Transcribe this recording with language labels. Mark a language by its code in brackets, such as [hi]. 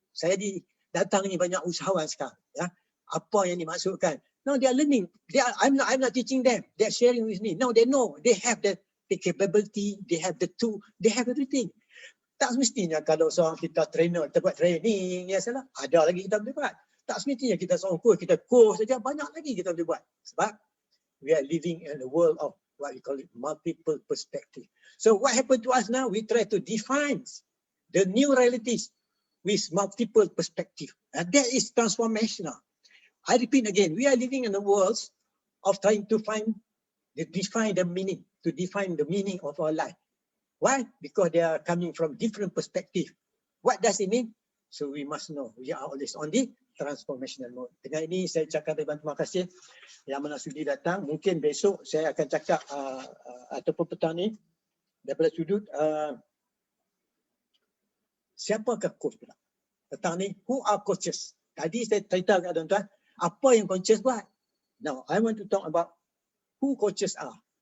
[ms] Saya datang ni banyak usahawan sekarang, ya. Apa yang dimaksudkan? [en] Now they are learning. I'm not teaching them. They are sharing with me. Now they know. They have the capability. They have the tool. They have everything. [ms] Tak semestinya kalau seorang kita trainer, kita buat training, ya salah. Ada lagi kita boleh buat. Tak semestinya kita seorang coach saja. Banyak lagi kita boleh buat. [en] Sebab we are living in a world of what we call it multiple perspective. So what happened to us now? We try to define the new realities with multiple perspective. And that is transformational. I repeat again, we are living in a world of trying to define the meaning of our life. Why? Because they are coming from different perspective. What does it mean? So we must know, we are always on the transformational mode. [ms] Dengan ini saya ucapkan terima kasih yang mana sudi datang. Mungkin besok saya akan cakap ataupun petang ni daripada sudut siapakah coach pula? Petang ni, [en] who are coaches? [ms] Tadi saya cerita kepada tuan-tuan, apa yang coaches buat? [en] Now, I want to talk about who coaches are.